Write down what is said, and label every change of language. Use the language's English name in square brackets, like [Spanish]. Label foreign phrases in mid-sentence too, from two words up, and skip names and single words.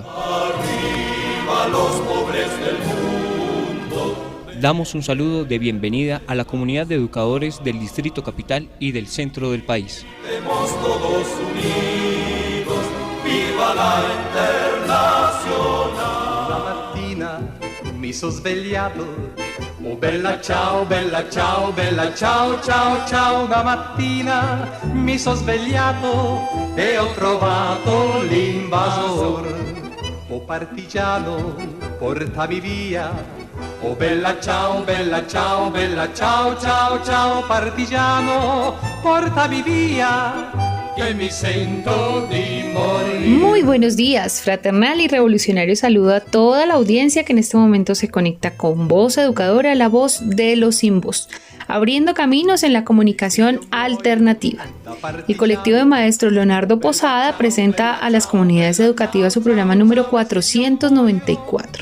[Spanish] Arriba los pobres del mundo. Damos un saludo de bienvenida a la comunidad de educadores del Distrito Capital y del centro del país. Estemos todos unidos, viva la Internacional. [Italian] Mi sono svegliato, oh bella ciao, ciao, ciao, ciao. Una mattina mi sono svegliato e ho trovato l'invasor. Oh partigiano, portami via, oh bella ciao, ciao, ciao, ciao. Partigiano, portami via. [Spanish] Muy buenos días, fraternal y revolucionario saludo a toda la audiencia que en este momento se conecta con Voz Educadora, la voz de los sin voz, abriendo caminos en la comunicación alternativa. El colectivo de maestros Leonardo Posada presenta a las comunidades educativas su programa número 494.